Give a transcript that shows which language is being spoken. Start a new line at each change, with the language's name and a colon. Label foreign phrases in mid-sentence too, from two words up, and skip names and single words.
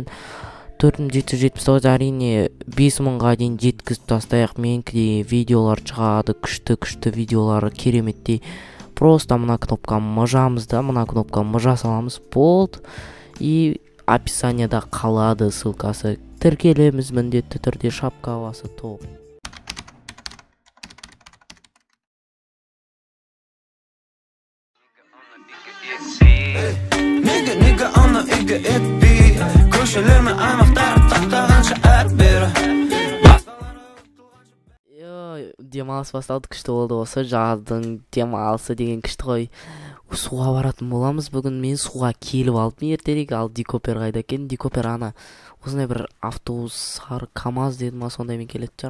Kazakh: 4779 әрине 5000-ға дейін жеткізіп тастайық. Меніңкідей видеолар шығады, күшті видеолары кереметтей. Просто мына кнопканы мыжамыз да, мына кнопканы мыжа саламыз, болды. И описанияда қалады ссылкасы. Тіркелеміз міндетті түрде, шапка басы топ. Nigga anla igga et bi Köşelerime aymaktar taktağanша әрбері Демалыс басталды, күшті болды осы. Жаздың демалысы деген күшті ғой. Суға баратын боламыз бүгін. Мен суға келіп алдым ертерек. Ал Дикопер қайда екен? Дикопер ана осындай бір автобус КамАЗ деді ма, сондаймен келетін шығар.